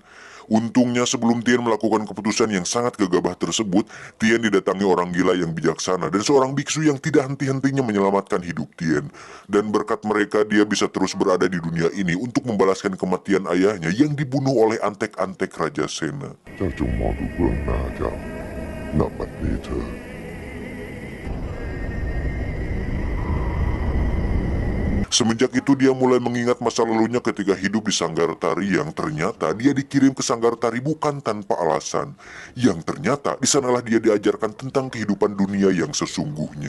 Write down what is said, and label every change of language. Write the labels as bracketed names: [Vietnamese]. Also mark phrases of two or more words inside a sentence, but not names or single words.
[Indonesian] Untungnya sebelum Tien melakukan keputusan yang sangat gegabah tersebut, Tien didatangi orang gila yang bijaksana dan seorang biksu yang tidak henti-hentinya menyelamatkan hidup Tien. Dan berkat mereka dia bisa terus berada di dunia ini untuk membalaskan kematian ayahnya yang dibunuh oleh antek-antek Raja Sena. [Thai] เจ้าจงมองดูเบื้องหน้าเจ้าณบัดนี้เถิด [Indonesian] Semenjak itu dia mulai mengingat masa lalunya ketika hidup di Sanggaratari yang ternyata dia dikirim ke Sanggaratari bukan tanpa alasan. Yang ternyata di sanalah dia diajarkan tentang kehidupan dunia yang sesungguhnya.